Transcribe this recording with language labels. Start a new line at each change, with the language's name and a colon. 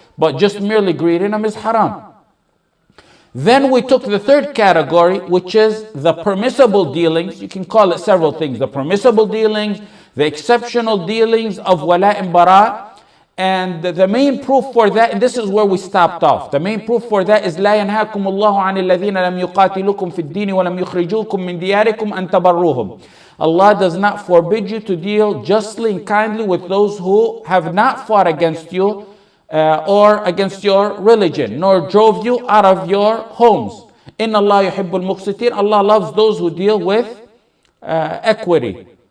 English: But just merely greeting them is haram. Then we took the third category, which is the permissible dealings. You can call it several things. The permissible dealings, the exceptional dealings of Walaa and Baraa. And the main proof for that, and this is where we stopped off. The main proof for that is
Arabic: لا ينهاكم الله عن الذين لم يقاتلوكم في الدين ولم يخرجوكم من دياركم أن تبروهم.
English: Allah does not forbid you to deal justly and kindly with those who have not fought against you or against your religion, nor drove you out of your homes.
Arabic: Inna Allah yuhibbul muqsitin.
English: Allah loves those who deal with equity.